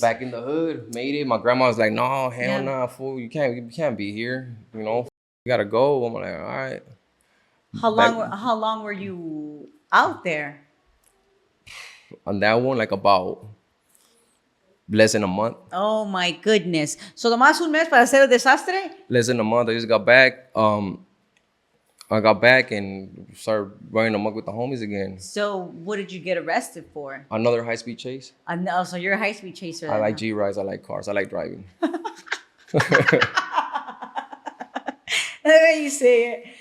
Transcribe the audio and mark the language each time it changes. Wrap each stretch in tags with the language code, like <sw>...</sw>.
<en>Back in the hood, made it. My grandma was like, no, hell nah, fool. You can't be here. You gotta go. I'm like, all right. How long were you out there? On that one, like about less than a month. Oh my goodness. So</en> <es>nomás un mes para hacer el desastre?</es> <en>Less than a month. I just got back. I got back and started running amok with the homies again. So what did you get arrested for? Another high-speed chase. No, so you're a high speed chaser. I then, like huh? G-rides. I like cars. I like driving. The way you say it.</en>